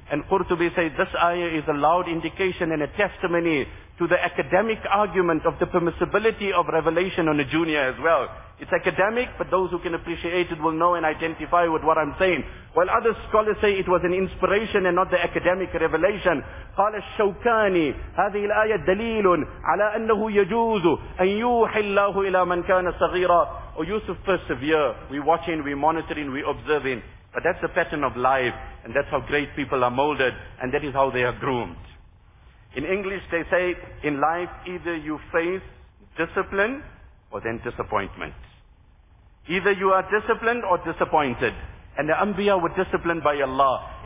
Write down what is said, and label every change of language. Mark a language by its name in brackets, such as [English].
[English] And Qurtubi said, this ayah is a loud indication and a testimony to the academic argument of the permissibility of revelation on a junior as well. It's academic, but those who can appreciate it will know and identify with what I'm saying. While other scholars say it was an inspiration and not the academic revelation. [Arabic] قال الشوكاني هذه الآية دليل على أنه يجوز أن يوحي الله إلى من كان صغيرا. [English] Oh, Yusuf, persevere. We're watching, we're monitoring, we're observing. But that's the pattern of life, and that's how great people are molded, and that is how they are groomed. In English, they say, in life, either you face discipline or then disappointment. Either you are disciplined or disappointed. And the Anbiya were disciplined by Allah.